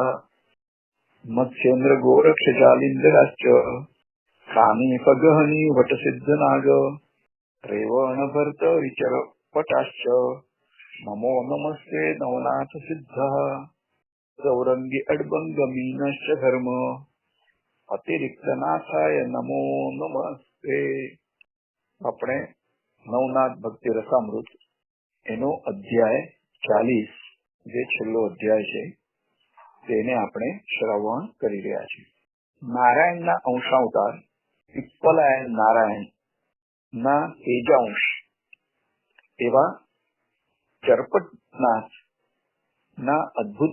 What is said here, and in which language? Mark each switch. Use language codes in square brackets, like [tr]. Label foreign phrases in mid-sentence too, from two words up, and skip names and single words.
[sa] मत्स्येन्द्र गोरक्षजालिंधराश्च कानीपगहनी वटसिद्धनाग रेवण भर्त विचरपटाश्च नमो नमस्ते नवनाथ सिद्धा। सौरंगी अड्बंगमीनश्च धर्म अतिरिक्तनाथाय नमो नमस्ते। [gu] આપણે નવનાથ ભક્તિ રસામૃત એનો અધ્યાય 40 જે છેલ્લો અધ્યાય છે તેને આપણે શ્રવણ કરી રહ્યા છીએ। નારાયણના અંશાવતાર પીપલાયન નારાયણ ના તેજાંશ એવા ચરપટનાથ ના અદ્ભુત